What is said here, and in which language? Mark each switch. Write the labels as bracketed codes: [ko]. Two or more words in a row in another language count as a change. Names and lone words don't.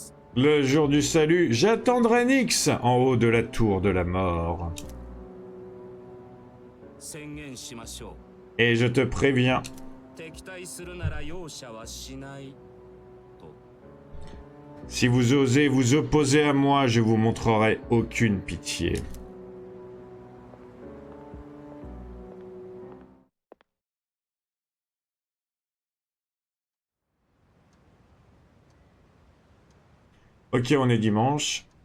[fr] Le jour du salut, j'attendrai Nyx en haut de la tour de la mort. [ja] 宣言しましょ [fr] Et je te préviens, [ja] う。敵対するなら容赦はしないと。 [fr] si vous osez vous opposer à moi, je vous montrerai aucune pitié. Ok, on est dimanche.